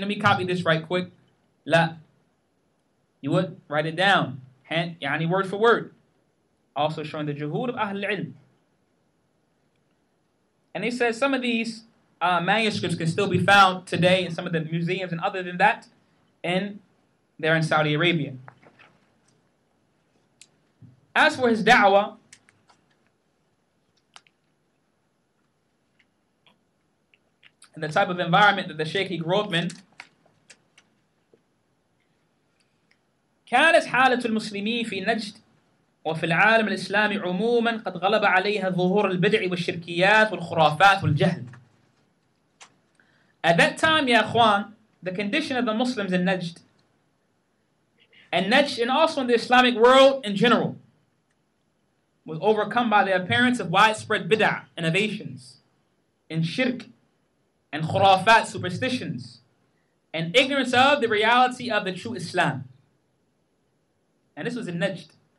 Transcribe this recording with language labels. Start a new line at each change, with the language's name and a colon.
English: Let me copy this right quick. La. You would write it down, word for word. Also showing the juhud of Ahl al-Ilm. And he says some of these manuscripts can still be found today in some of the museums, and other than that, they're in Saudi Arabia. As for his da'wah, and the type of environment that the Shaykh he grew up in,
Arabic: كانت حالة المسلمين في نجد وفي العالم الإسلامي عموما قد غلب عليها ظهور البدع والشركيات والخرافات والجهل.
English: At that time, ya akhwan, the condition of the Muslims in Najd, and also in the Islamic world in general, was overcome by the appearance of widespread bid'ah, innovations, and shirk, and khurafat, superstitions, and ignorance of the reality of the true Islam. And this was in Najd.